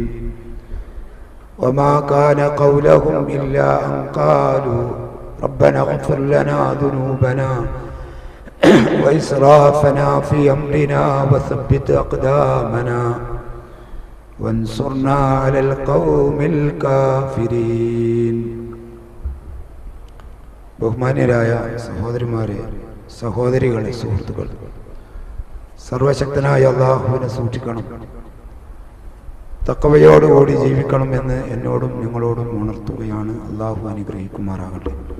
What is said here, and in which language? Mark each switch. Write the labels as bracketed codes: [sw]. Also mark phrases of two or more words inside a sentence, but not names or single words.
[ar] وما كان قولهم إلا أن قالوا ربنا اغفر لنا ذنوبنا وإسرافنا في أمرنا وثبت أقدامنا وانصرنا على القوم الكافرين. [ml] ബഹുമാന്യരായ സഹോദരിമാരെ, സഹോദരികളെ, സുഹൃത്തുക്കൾ, സർവശക്തനായ അല്ലാഹുവിനെ സൂക്ഷിക്കണം, തഖ്വയോടുകൂടി ജീവിക്കണം എന്ന് എന്നോടും നിങ്ങളോടും ഉണർത്തുകയാണ്. അല്ലാഹു അനുഗ്രഹിക്കുമാറാകട്ടെ.